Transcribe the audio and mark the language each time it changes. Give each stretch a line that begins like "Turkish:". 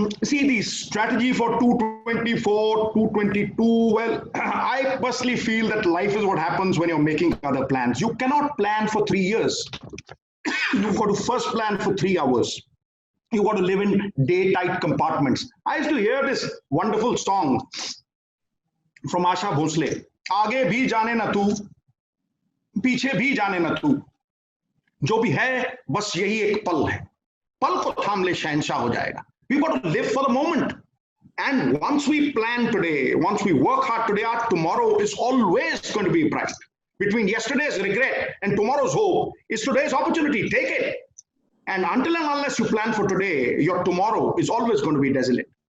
English: See, the strategy for 224, 222, well, I personally feel that life is what happens when you're making other plans. You cannot plan for 3 years. You've got to first plan for 3 hours. You got to live in day-tight compartments. I used to hear this wonderful song from Asha Bhosle.
Hindi: आगे भी जाने न तू, पीछे भी जाने न तू, जो भी है बस यही एक पल है, पल को थाम ले शहंशाह हो जाएगा.
English: We've got to live for the moment. And once we plan today, once we work hard today, our tomorrow is always going to be bright. Between yesterday's regret and tomorrow's hope is today's opportunity. Take it. And until and unless you plan for today, your tomorrow is always going to be desolate.